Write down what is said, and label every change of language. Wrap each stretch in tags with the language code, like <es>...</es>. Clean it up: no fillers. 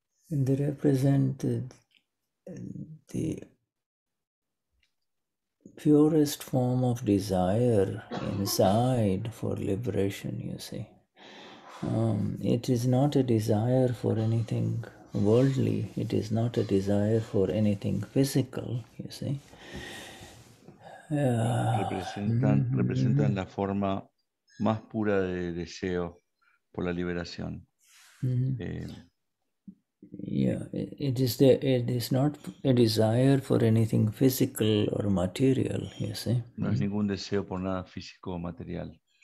<en>They represent the purest form of desire inside for liberation, you see. It is not a desire for anything worldly. It is not a desire for anything physical, you see.</en> <es>Representan la forma más pura de deseo por la liberación.</es> <en>It is not a desire for anything physical or material, you see.</en> <es>No es ningún deseo por nada físico o material.</es>